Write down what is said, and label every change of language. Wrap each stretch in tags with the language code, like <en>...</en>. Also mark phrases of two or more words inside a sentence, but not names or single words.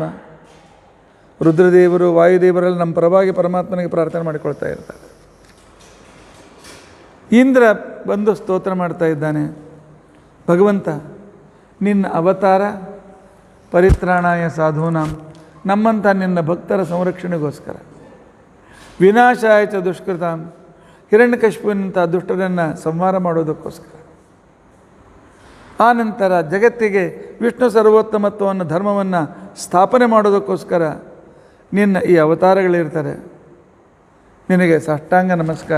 <kn>ರುದ್ರದೇವರು, ವಾಯುದೇವರಲ್ಲಿ ನಮ್ಮ ಪರವಾಗಿ ಪರಮಾತ್ಮನಿಗೆ ಪ್ರಾರ್ಥನೆ ಮಾಡಿಕೊಳ್ತಾ ಇರ್ತಾರೆ. ಇಂದ್ರ ಬಂದು ಸ್ತೋತ್ರ ಮಾಡ್ತಾ ಇದ್ದಾನೆ. ಭಗವಂತ, ನಿನ್ನ ಅವತಾರ</kn> <sa>ಪರಿತ್ರಾಣಾಯ ಸಾಧೂನಾಂ,</sa> <kn>ನಮ್ಮಂಥ ನಿನ್ನ ಭಕ್ತರ ಸಂರಕ್ಷಣೆಗೋಸ್ಕರ,</kn> <sa>ವಿನಾಶಾಯ ಚ ದುಷ್ಕೃತಾಂ,</sa> <kn>ಹಿರಣ್ಯಕಶಿಪುವಿನಂಥ ದುಷ್ಟರನ್ನು ಸಂಹಾರ ಮಾಡೋದಕ್ಕೋಸ್ಕರ, ಆನಂತರ ಜಗತ್ತಿಗೆ ವಿಷ್ಣು ಸರ್ವೋತ್ತಮತ್ವವನ್ನು ಧರ್ಮವನ್ನು ಸ್ಥಾಪನೆ ಮಾಡೋದಕ್ಕೋಸ್ಕರ ನಿನ್ನ ಈ ಅವತಾರಗಳಿರ್ತಾರೆ. ನಿನಗೆ ಸಾಷ್ಟಾಂಗ ನಮಸ್ಕಾರ.</kn>